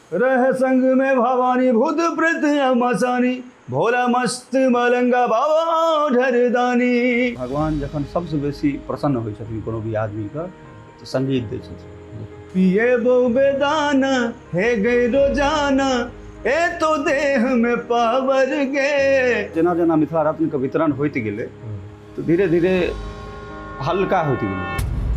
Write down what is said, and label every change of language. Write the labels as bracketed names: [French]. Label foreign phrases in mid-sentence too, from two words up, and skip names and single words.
[Maithili] रह संग में भवानी भूत प्रेत मसानी भोला मस्त मलंगा बाबा ढरदानी। भगवान जखन सबसे बेसी प्रसन्न होइ छथिन कोनो भी आदमी का तो संगीत दै छथिन। पिए बो बेदाना हे गई रोजाना ए तो देह में पावर गे। जेना जेना मिथिला रत्न के वितरण होइत गेलै तो धीरे धीरे हल्का होइत गेलै।